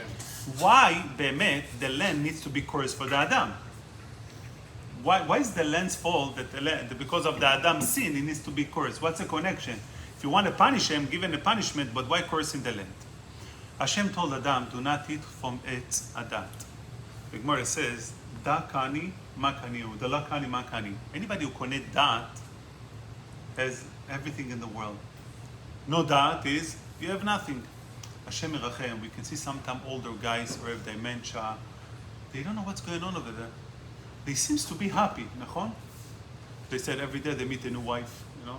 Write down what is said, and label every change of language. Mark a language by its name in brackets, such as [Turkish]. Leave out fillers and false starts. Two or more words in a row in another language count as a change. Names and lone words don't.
[English] why Be'emet the land needs to be cursed for the Adam? Why is the land's fault that the land, because of the Adam's sin, it needs to be cursed? What's the connection? If you want to punish him, give him a punishment, but why cursing the land? Hashem told Adam, do not eat from [Hebrew] Etz Hadat. [English] The Gemara says, Da kani ma kani, da la kani ma kani. Anybody who connect dat has everything in the world. No dat is, you have nothing. [Hebrew] Hashem irachem, [English] we can see sometimes older guys who have dementia. They don't know what's going on over there. They seems to be happy, nachon? They said every day they meet a new wife, you know?